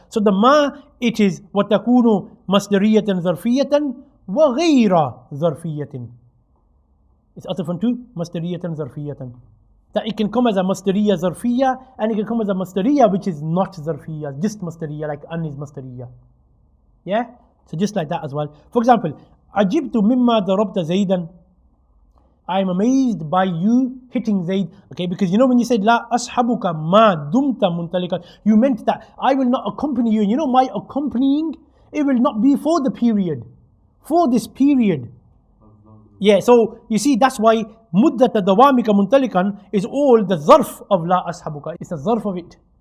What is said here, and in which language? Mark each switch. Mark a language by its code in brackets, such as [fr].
[en] So the ma, it is [ar] وَتَكُونُ مَصْدَرِيَّةً ظَرْفِيَّةً وَغَيْرَ ظَرْفِيَّةٍ. [en] It's atafun to masdariyatan zarfiyatan. That it can come as a masdariyah zarfiyah, and it can come as a masdariyah which is not zarfiyah, just masdariyah, like an is masdariyah. Yeah? So just like that as well. For example, [ar] عَجِبْتُ مِمَّا ضَرَبْتَ زَيْدًا. [en] I am amazed by you hitting Zayd. Okay, because when you said La ashabuka ma dumta muntalikan, you meant that I will not accompany you. And my accompanying, it will not be for the period. For this period. Yeah, so you see that's why muddata dawamika muntalikan is all the zarf of La ashabuka. It's the zarf of it.